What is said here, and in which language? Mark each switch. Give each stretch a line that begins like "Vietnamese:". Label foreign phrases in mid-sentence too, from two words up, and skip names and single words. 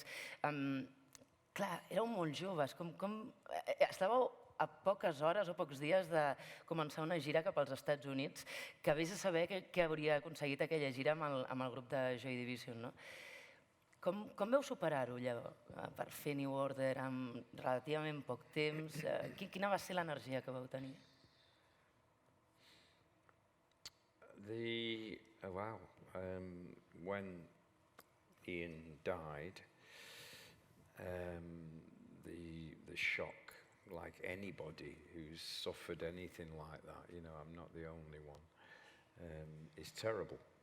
Catalan: Clar, éreu molt joves, estàveu a poques hores o pocs dies de començar una gira cap als Estats Units, que vés a saber què hauria aconseguit aquella gira amb el grup de Joy Division, no? Com veu superar-ho, allò, per fer New Order amb relativament poc temps? Quina va ser l'energia que vau tenir?
English: When Ian died, the shock, like anybody who's suffered anything like that, I'm not the only one, is terrible.